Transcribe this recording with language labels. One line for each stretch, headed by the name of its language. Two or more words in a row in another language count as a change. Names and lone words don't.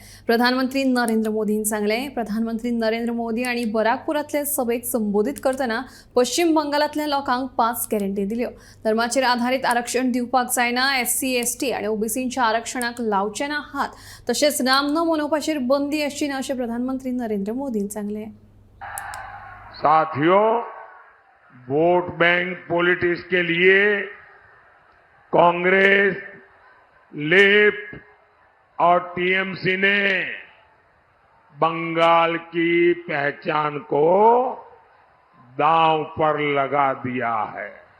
Konkani: प्रधानमंत्री नरेंद्र मोदीन सांगले। प्रधानमंत्री नरेंद्र मोदी आणि बराकपुरातले सभेक संबोधित करतना पश्चिम बंगालातल्या लोकांक 5 गॅरंटी दिल्यो। धर्माचेर आधारित आरक्षण दिवपाक जायना, एससी एसटी आणि ओबीसींच्या आरक्षणाक लावचे ना हात, तशेंच नाम न मनोवपाचेर बंदी आसची ना अशें प्रधानमंत्री नरेंद्र मोदीन सांगले।
Hindi: साथियों,
English: vote bank politics
Hindi: के लिए कांग्रेस, लेफ्ट और टीएमसी ने बंगाल की पहचान को दांव पर लगा दिया है।